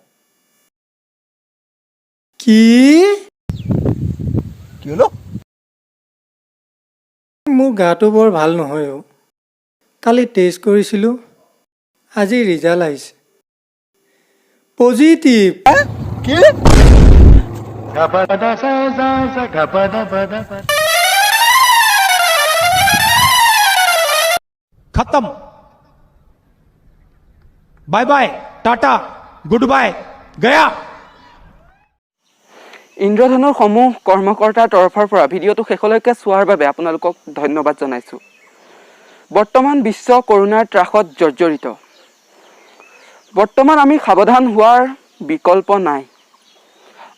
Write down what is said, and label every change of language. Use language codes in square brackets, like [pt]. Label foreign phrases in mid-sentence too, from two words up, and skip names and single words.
[as] কি হলো? মোৰ গাটো বৰ ভাল নহয় অ'। কালি টেষ্ট কৰিছিলোঁ, আজি ৰিজাল্ট আহিছে পজিটিভ। কি? [hi] खत्म [en] bye bye [hi] टाटा [en] good bye [hi] गया। [as] ইন্দ্ৰধনুৰ সমূহ কৰ্মকৰ্তাৰ তৰফৰ পৰা ভিডিঅ'টো শেষলৈকে চোৱাৰ বাবে আপোনালোকক ধন্যবাদ জনাইছোঁ। বৰ্তমান বিশ্ব কৰোনাৰ ত্ৰাসত জৰ্জৰিত। বৰ্তমান আমি সাৱধান হোৱাৰ বিকল্প নাই।